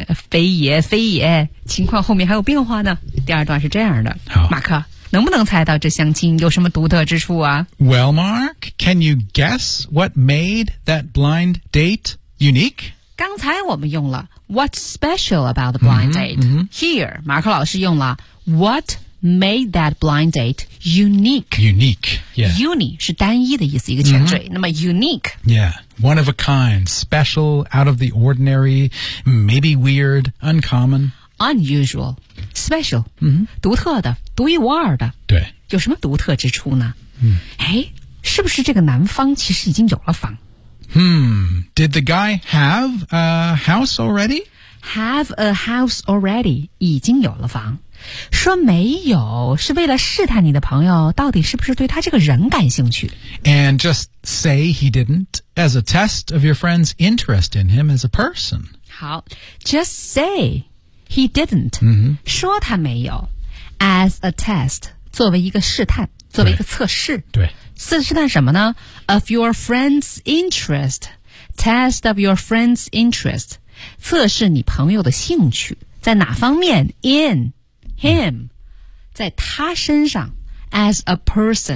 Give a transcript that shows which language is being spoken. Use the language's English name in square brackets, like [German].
[Chinese] 非也非也，情况后面还有变化呢。第二段是这样的，好，马克。能不能猜到这相亲有什么独特之处啊 [English] ？Well, Mark, can you guess what made that blind date unique? [Chinese] 刚才我们用了 [English] "What's special about the blind date?" Here, [Chinese] 马克老师用了 [English] "What made that blind date unique?" Unique, yeah. [Chinese] Uni 是单一的意思，一个前缀。那么 unique, [English] yeah, one of a kind, special, out of the ordinary, maybe weird, uncommon. Unusual, special,、 [Chinese] 独特的，独一无二的。对，有什么独特之处呢？哎，是不是这个男方其实已经有了房？ [English] Did the guy have a house already? Have a house already? [Chinese] 已经有了房。说没有是为了试探你的朋友到底是不是对他这个人感兴趣。 [English] And just say he didn't as a test of your friend's interest in him as a person. [Chinese] 好 ， [English] just say. He didn't,、 [Chinese] 说他没有 [English] as a test, [Chinese] 作为一个试探作为一个测试。对。试探什么呢 ? [English] of your friend's interest, [Chinese] test of your friend's interest, 测试你朋友的兴趣在哪方面 ?in, him,、在他身上 , [English] as a person.